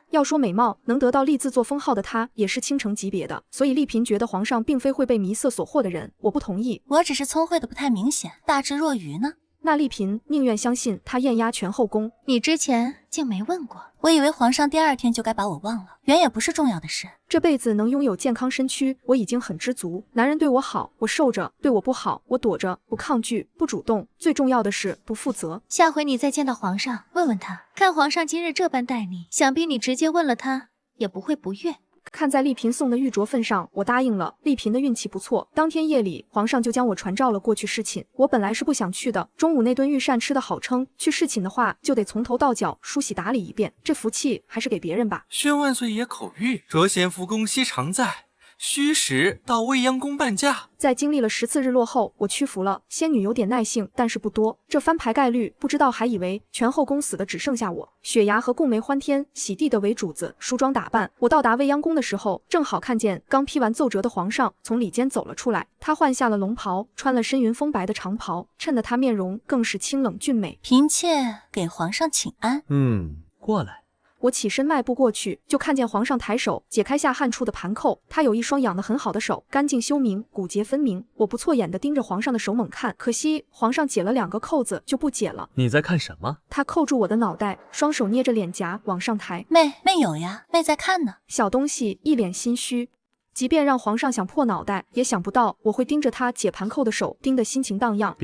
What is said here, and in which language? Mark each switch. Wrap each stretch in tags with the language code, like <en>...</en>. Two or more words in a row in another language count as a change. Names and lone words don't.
<zh>要說美貌，能得到麗字做封號的她也是傾城級別的，所以麗嬪覺得皇上並非會被迷色所惑的人。我不同意，我只是聰慧的不太明顯，大智若愚呢。那麗嬪寧願相信他豔壓全後宮。你之前竟沒問過？我以為皇上第2天就該把我忘了，原也不是重要的事。這輩子能擁有健康身軀，我已經很知足。男人對我好，我受着；對我不好，我躲着，不抗拒，不主動。最重要的是不負責。下回你再見到皇上，問問他，看皇上今日這般待你，想必你直接問了他，也不會不悅。看在丽嫔送的玉鐲份上，我答应了。丽嫔的运气不錯，当天夜里皇上就将我传召了过去侍寝。我本来是不想去的，中午那頓御膳吃得好撑，去侍寝的话就得从头到脚梳洗打理一遍，这福气还是給別人吧。宣萬歲爺口諭，着賢福宮西常在，虛實到未央宮伴駕。在經歷了10次日落後，我屈服了。仙女有點耐性，但是不多。這翻牌概率不知道，還以為全後宮死的只剩下我。雪牙和貢梅歡天喜地的為主子梳妝打扮。我到達未央宮的時候，正好看見剛批完奏摺的皇上從裡間走了出來。他換下了龍袍，穿了深雲風白的長袍，襯得他面容更是清冷俊美。嫔妾給皇上請安。過來。我起身邁步過去，就看見皇上抬手解開下汗處的盤扣。他有一雙養得很好的手，乾淨修明，骨節分明。我不錯眼地盯着皇上的手猛看，可惜皇上解了2個扣子就不解了。你在看什麼？他扣住我的腦袋，雙手捏着臉頰往上抬。妹有呀，妹在看呢。小東西一臉心虛。即便讓皇上想破腦袋，也想不到我會盯着他解盤扣的手盯得心情蕩漾。</zh>